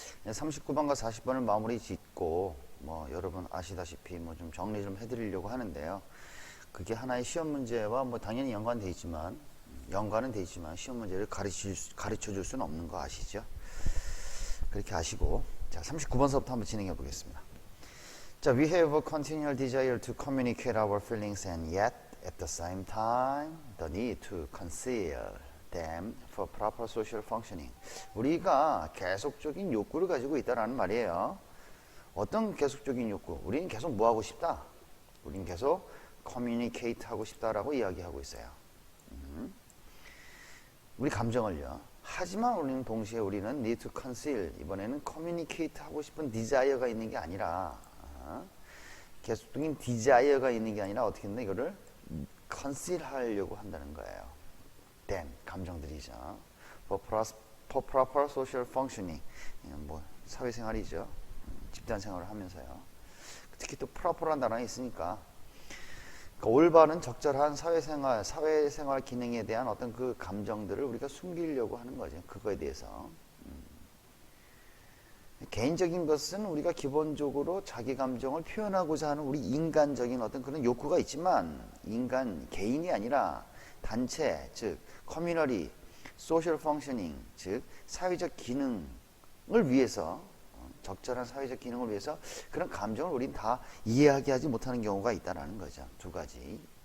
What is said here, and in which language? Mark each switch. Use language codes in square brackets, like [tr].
[ko] 39번과 40번을 마무리 짓고 여러분 아시다시피 좀 정리 좀 해드리려고 하는데요. 그게 하나의 시험 문제와 당연히 연관은 돼 있지만 시험 문제를 가르쳐 줄 수는 없는 거 아시죠? 그렇게 아시고 자 39번서부터 한번 진행해 보겠습니다. [en] 자, we have a continual desire to communicate our feelings and yet at the same time the need to conceal them for proper social functioning. [ko] 우리가 계속적인 욕구를 가지고 있다라는 말이에요. 어떤 계속적인 욕구? 우리는 계속 뭐 하고 싶다? 우리는 계속 communicate 하고 싶다라고 이야기하고 있어요. 우리 감정을요. 하지만 우리는 [en] need to conceal, [ko] 이번에는 communicate 하고 싶은 desire가 있는 게 아니라 계속적인 디자이어가 있는 게 아니라 어떻게 했나 이거를 컨실 하려고 한다는 거예요. 감정들이죠. [en] For proper social functioning, [ko] 사회생활이죠. 집단생활을 하면서요. 특히 또 proper란 단어가 있으니까 올바른 적절한 사회생활 기능에 대한 어떤 그 감정들을 우리가 숨기려고 하는 거죠. 그거에 대해서. 개인적인 것은 우리가 기본적으로 자기 감정을 표현하고자 하는 우리 인간적인 어떤 그런 욕구가 있지만 개인이 아니라 단체, 즉 커뮤니티, 소셜 펑셔닝, 즉 사회적 기능을 위해서 적절한 사회적 기능을 위해서 그런 감정을 우리는 다 이해하게 하지 못하는 경우가 있다는 거죠. 두 가지.